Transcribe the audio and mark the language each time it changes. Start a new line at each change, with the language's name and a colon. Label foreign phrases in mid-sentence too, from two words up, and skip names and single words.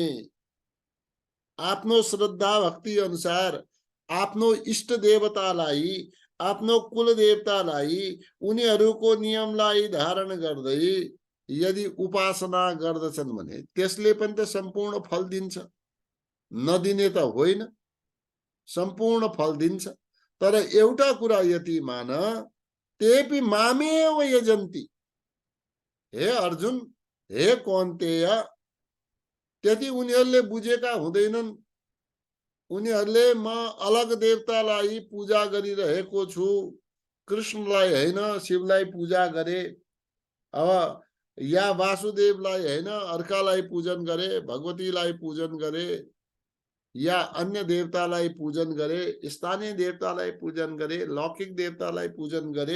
Nepali: आफ्नो श्रद्धा भक्ति अनुसार आफ्नो इष्ट देवतालाई, आफ्नो कुल देवतालाई उनीहरूको नियमलाई धारण गर्दै यदि उपासना गर्दछन् भने त्यसले पनि त सम्पूर्ण फल दिन्छ। नदिने त होइन, सम्पूर्ण फल दिन्छ। तर एउटा कुरा यति मान,
Sanskrit: तेपि मामेव यजन्ति।
Nepali: हे अर्जुन, हे कौन्तेय, त्यति उनीहरूले बुझेका हुँदैनन्। उनीहरूले म अलग देवतालाई पूजा गरिरहेको छु, कृष्णलाई होइन शिवलाई पूजा गरे, अब या वासुदेवलाई होइन अर्कालाई पूजन गरे, भगवतीलाई पूजन गरे, या अन्य देवतालाई पूजन गरे, स्थानीय देवतालाई पूजन गरे, लौकिक देवतालाई पूजन गरे।